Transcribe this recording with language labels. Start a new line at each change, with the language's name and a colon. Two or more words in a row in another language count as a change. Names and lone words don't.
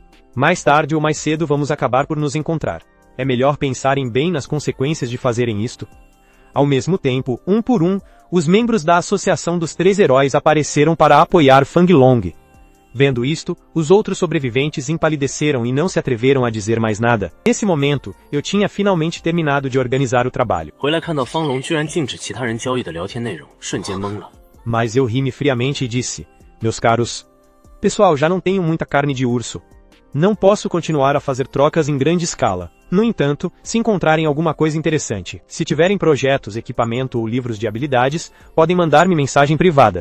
Portuguese: Mais tarde ou mais cedo vamos acabar por nos encontrar. É melhor pensarem bem nas consequências de fazerem isto. Ao mesmo tempo, um por um, os membros da Associação dos Três Heróis apareceram para apoiar Fanglong. Vendo isto, os outros sobreviventes empalideceram e não se atreveram a dizer mais nada. Nesse momento, eu tinha finalmente terminado de organizar o trabalho.
Chinese: 回来看到方龙居然禁止其他人交易的聊天内容，瞬间懵了。
Portuguese: Mas eu ri-me friamente e disse, meus caros, pessoal, já não tenho muita carne de urso. Não posso continuar a fazer trocas em grande escala. No entanto, se encontrarem alguma coisa interessante, se tiverem projetos, equipamento ou livros de habilidades, podem mandar-me mensagem privada.